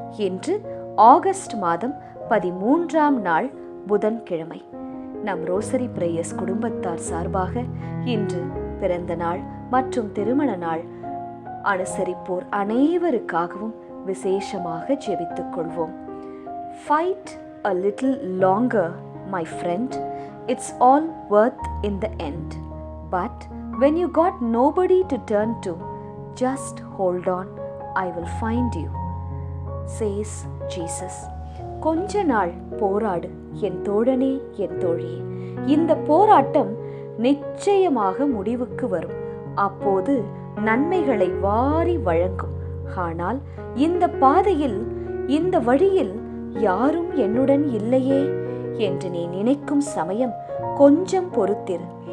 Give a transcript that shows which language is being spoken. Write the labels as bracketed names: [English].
[Tamil] இன்று ஆகஸ்ட் மாதம் 13ஆம் நாள் புதன்கிழமை. நம் ரோசரி பிரேயர்ஸ் குடும்பத்தார் சார்பாக இன்று பிறந்த நாள் மற்றும் திருமண நாள் அனுசரிப்போர் அனைவருக்காகவும் விசேஷமாக ஜெபித்துக் கொள்வோம். [English] Fight a little longer, my friend. It's all worth in the end. But when you got nobody to turn to, just hold on. I will find you, says Jesus. [Tamil] கொஞ்ச நாள் போராடு என் தோழனே, என் தோழியே. இந்த போராட்டம் நிச்சயமாக முடிவுக்கு வரும். அப்போது நன்மைகளை வாரி வழங்கும். ஆனால் இந்த பாதையில், இந்த வழியில் யாரும் என்னுடன் இல்லையே என்று நீ நினைக்கும் சமயம் கொஞ்சம் பொறுத்திரு.